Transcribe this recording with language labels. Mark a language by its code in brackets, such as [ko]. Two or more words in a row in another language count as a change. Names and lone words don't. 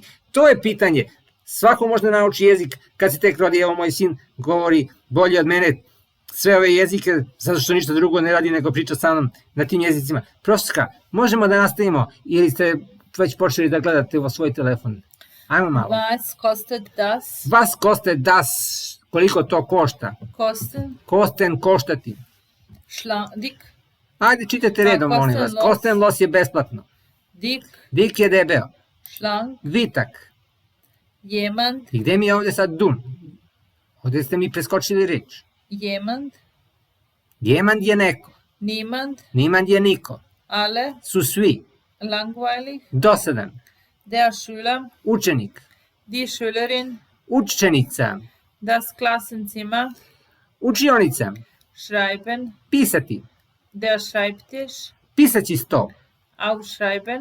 [sr] To je pitanje. Svako može da nauči jezik kad se tek rodi, evo moj sin govori bolje od mene sve ove jezike, zato što ništa drugo ne radi nego priča sa mnom na tim jezicima. Profesorka, možemo da nastavimo ili ste već počeli da gledate u svoj telefon? Ajmo malo. [de] Was kostet das? Was kostet das? [sr] Koliko to košta? [de] Kosten, Kosten, [sr] koštati. [de] dick, [sr] Ajde, čitajte redom, molim vas. [de] Kosten los [sr] je besplatno. [de] dick, [sr] Dik je debeo. [de] schlank, [sr] Vitak. [de] jemand, [sr] I gde mi je ovde sad dun? Ovde ste mi preskočili reč. [de] jemand, [sr] Jemand je neko. [de] niemand, [sr] Niemand je niko. [de] alle, [sr] Su svi. [de] langweilig, [sr] Dosadan. [de] der Schüler, [sr] Učenik. [de] die Schülerin, [sr] Učenica. [de] das Klassenzimmer, [sr] Učionica. [de] schreiben, [sr] Pisati. [de] der Schreibtisch, [sr] Pisaći sto. [de] aufschreiben,